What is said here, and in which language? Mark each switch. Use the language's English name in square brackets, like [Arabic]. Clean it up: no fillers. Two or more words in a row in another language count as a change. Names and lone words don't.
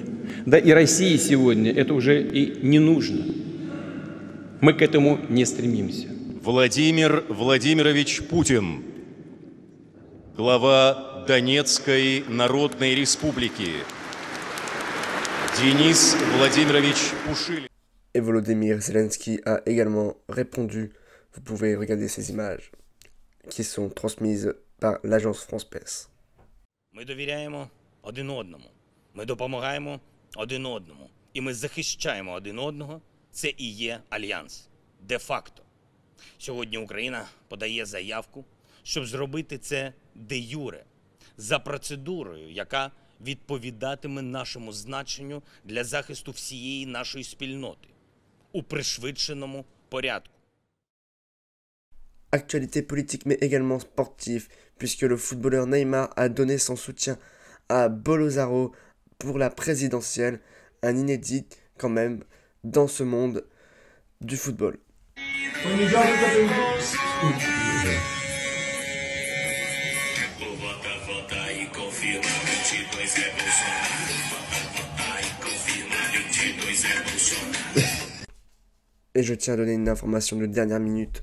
[Russian] Да и России сегодня это уже и не нужно. Мы к этому не стремимся. Владимир Владимирович Путин, глава Донецкой Народной Республики. Денис Владимирович Пушилин. [French] Et Volodymyr Zelensky a également répondu. Vous pouvez regarder ces images qui sont transmises par l'agence France Presse. [Ukrainian] Ми довіряємо один одному, ми допомагаємо один одному, і ми захищаємо один одного. Це і є альянс. Де-факто. Сьогодні Україна подає заявку, щоб зробити це де-юре, за процедурою, яка відповідатиме нашому значенню для захисту всієї нашої спільноти у пришвидшеному порядку. [French] Actualité politique mais également sportive, puisque le footballeur Neymar a donné son soutien à Bolsonaro pour la présidentielle, un inédit quand même dans ce monde du football. Et je tiens à donner une information de dernière minute.